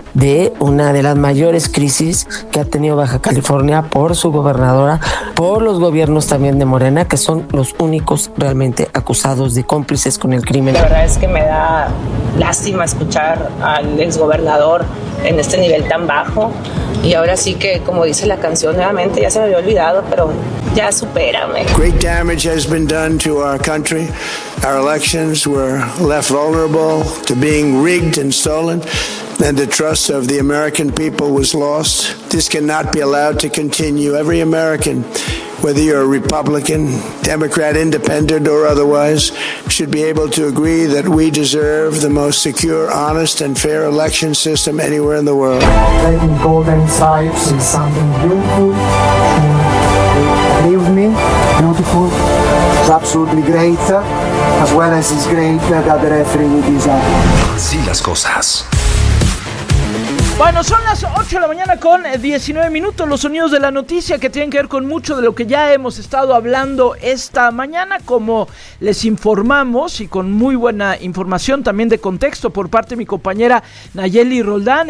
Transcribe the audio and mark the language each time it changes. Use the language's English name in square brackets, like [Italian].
[Spanish] de una de las mayores crisis que ha tenido Baja California por su gobernadora, por los gobiernos también de Morena, que son los únicos realmente acusados de cómplices con el crimen. La verdad es que me da lástima escuchar al exgobernador en este nivel tan bajo. Y ahora sí que, como dice la canción nuevamente, ya se me había olvidado, pero ya supérame. [English] Great damage has been done to our country. Our elections were left vulnerable to being rigged and stolen. And the trust of the American people was lost. This cannot be allowed to continue. Every American, whether you're a Republican, Democrat, Independent, or otherwise, should be able to agree that we deserve the most secure, honest, and fair election system anywhere in the world. Letting golden sights is something beautiful. Believe me, beautiful. It's absolutely great. As well as it's great that the referee will be there. [Spanish] Así las cosas. Bueno, son las 8 de la mañana con 19 minutos, los sonidos de la noticia que tienen que ver con mucho de lo que ya hemos estado hablando esta mañana, como les informamos y con muy buena información también de contexto por parte de mi compañera Nayeli Roldán.